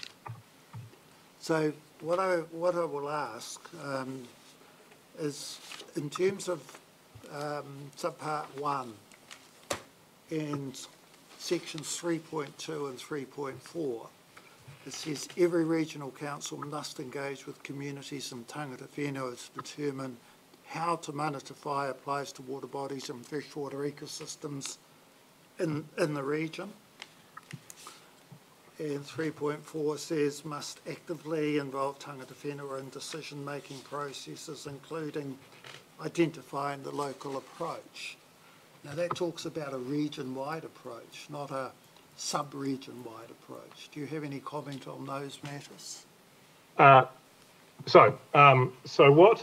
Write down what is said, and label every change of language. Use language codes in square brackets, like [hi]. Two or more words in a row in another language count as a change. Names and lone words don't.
[en] So what I will ask is, in terms of subpart 1 and sections 3.2 and 3.4, it says every regional council must engage with communities and [mi] tangata whenua [en] to determine how Te Mana Whai applies to water bodies and freshwater ecosystems in the region. And 3.4 says must actively involve [mi] tangata whenua [en] in decision-making processes, including identifying the local approach. Now that talks about a region-wide approach, not a sub-region-wide approach. Do you have any comment on those matters? So what?